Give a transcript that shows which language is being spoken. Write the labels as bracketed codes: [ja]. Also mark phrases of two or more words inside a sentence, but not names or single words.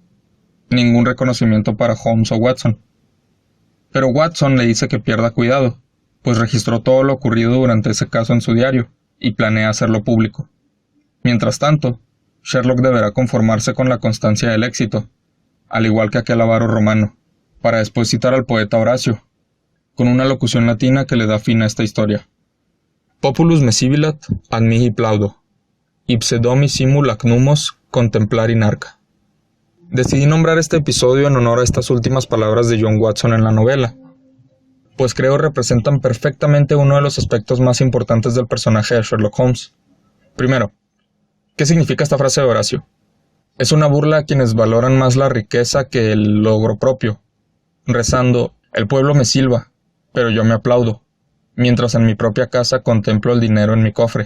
[es] Ningún reconocimiento para Holmes o Watson. Pero Watson le dice que pierda cuidado, pues registró todo lo ocurrido durante ese caso en su diario, y planea hacerlo público. Mientras tanto, Sherlock deberá conformarse con la constancia del éxito, al igual que aquel avaro romano, para después citar al poeta Horacio, con una locución latina que le da fin a esta historia. [la] Populus me sibilat ad mihi plaudo, ipse domi simul ac numos contemplari narca. [es] Decidí nombrar este episodio en honor a estas últimas palabras de John Watson en la novela, pues creo representan perfectamente uno de los aspectos más importantes del personaje de Sherlock Holmes. Primero, ¿qué significa esta frase de Horacio? Es una burla a quienes valoran más la riqueza que el logro propio, rezando, el pueblo me silba, pero yo me aplaudo, mientras en mi propia casa contemplo el dinero en mi cofre.